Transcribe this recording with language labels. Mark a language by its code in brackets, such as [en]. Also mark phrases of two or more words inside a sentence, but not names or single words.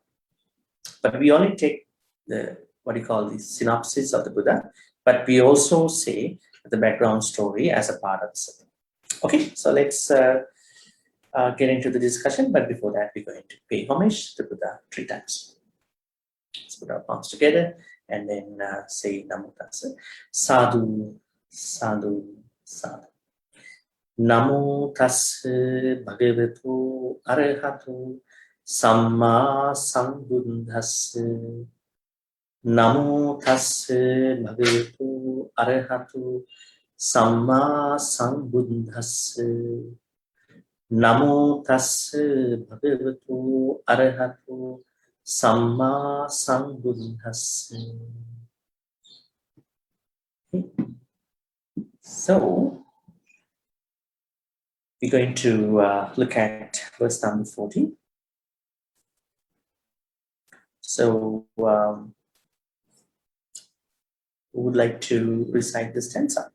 [en] But we only take the synopsis of the Buddha, but we also say the background story as a part of the sutta. Okay, so let's get into the discussion, but before that, we're going to pay homage to the Buddha 3 times. Let's put our palms together and then say [pi] Namo Tassa. Sadhu, sadhu, sadhu. Namo Tassa Bhagavatu Arahatu Samma Sambuddhassa. Namo Tassa Bhagavatu Arahatu Samma Sambuddhassa. Namo Tassa Bhagavatu Arahatu Samma Sambuddhassa. [en] So, we're going to look at verse number 14. So, who would like to recite this stanza?